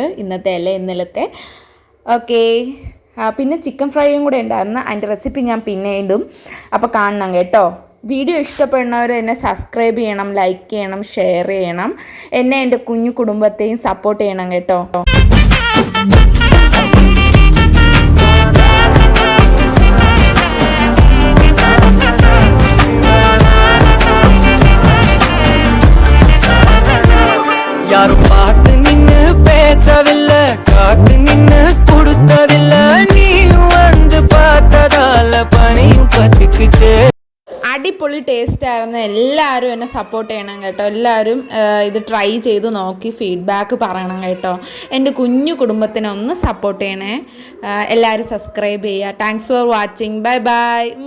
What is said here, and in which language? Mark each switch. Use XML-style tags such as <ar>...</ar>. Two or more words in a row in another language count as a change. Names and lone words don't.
<ml>ഇന്നത്തെ അല്ല ഇന്നലത്തെ. ഓക്കെ, പിന്നെ ചിക്കൻ ഫ്രൈയും കൂടെ ഉണ്ടായിരുന്നു. അതിൻ്റെ റെസിപ്പി ഞാൻ പിന്നെ ഇടും, അപ്പോൾ കാണണം കേട്ടോ. വീഡിയോ ഇഷ്ടപ്പെടുന്നവർ എന്നെ സബ്സ്ക്രൈബ് ചെയ്യണം, ലൈക്ക് ചെയ്യണം, ഷെയർ ചെയ്യണം. എന്നെ എൻ്റെ കുഞ്ഞു കുടുംബത്തെയും സപ്പോർട്ട് ചെയ്യണം കേട്ടോ.</ml> <ta>யாரும் பார்த்து நின்னு பேசவில்லை, காத்து நின்னு கொடுத்ததில்லை, நீயும் வந்து பார்த்ததால பனியும் பத்திக்குச்சே.</ta> <ml>അടിപൊളി ടേസ്റ്റ് ആയിരുന്നു. എല്ലാവരും എന്നെ സപ്പോർട്ട് ചെയ്യണം കേട്ടോ. എല്ലാവരും ഇത് ട്രൈ ചെയ്ത് നോക്കി ഫീഡ്ബാക്ക് പറയണം കേട്ടോ. എൻ്റെ കുഞ്ഞു കുടുംബത്തിനെ ഒന്ന് സപ്പോർട്ട് ചെയ്യണേ. എല്ലാവരും സബ്സ്ക്രൈബ് ചെയ്യുക.</ml> <en>thanks for watching. bye bye.</en>